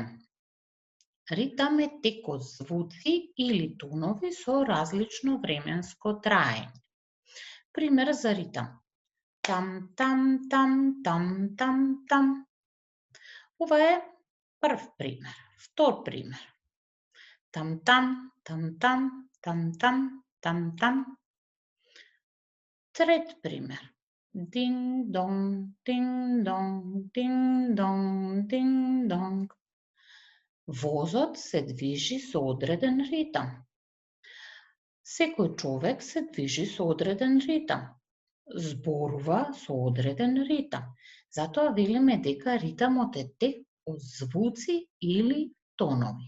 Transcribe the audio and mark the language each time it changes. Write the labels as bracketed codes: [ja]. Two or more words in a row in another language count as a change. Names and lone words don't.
[mk] Ритам е тек од звуци или тонови со различно временско траење. Пример за ритам. Там, там, там, там, там, там. Ова е прв пример. Втор пример. Там, там, там, там, там, там, там, там. Трет пример. Динг донг, динг донг, динг донг, динг донг. Возот се движи со одреден ритам. Секој човек се движи со одреден ритам. Зборува со одреден ритам. Затоа велиме дека ритамот е тек од звуци или тонови.